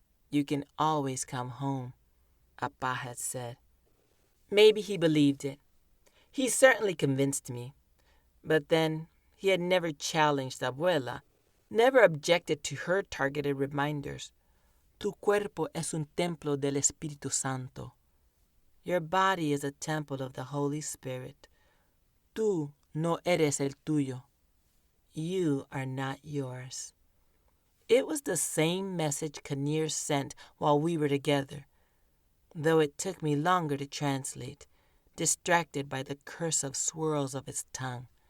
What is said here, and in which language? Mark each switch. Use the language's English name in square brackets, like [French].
[English] You can always come home, Appa had said. Maybe he believed it. He certainly convinced me. But then he had never challenged abuela, never objected to her targeted reminders. [Spanish] Tu cuerpo es un templo del Espíritu Santo. [English] Your body is a temple of the Holy Spirit. [Spanish] Tú no eres el tuyo. [English] You are not yours. It was the same message Kinnear sent while we were together, though it took me longer to translate, distracted by the cursive swirls of his tongue.